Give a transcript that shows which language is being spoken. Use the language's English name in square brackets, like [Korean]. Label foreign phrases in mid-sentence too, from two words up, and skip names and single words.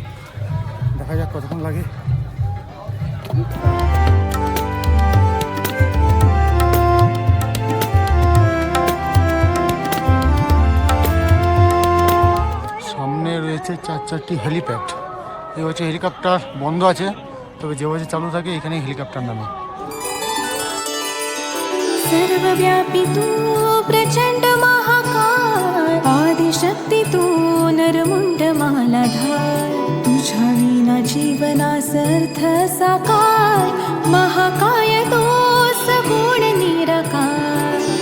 [Bangla] দেখা যাক কতক্ষণ লাগে। সামনে রয়েছে 4-4টি হেলিপ্যাড। এই হচ্ছে হেলিকপ্টার বন্ধ আছে, তবে যে বছর চালু থাকে এখানে হেলিকপ্টার নামে। [Marathi] सर्वव्यापी तू प्रचंड महाकाय, आदिशक्ती तू नरमुंड मालाधार, तुझ्या विना जीवनास अर्थ साकार, महाकाय तो सगुण निराकार।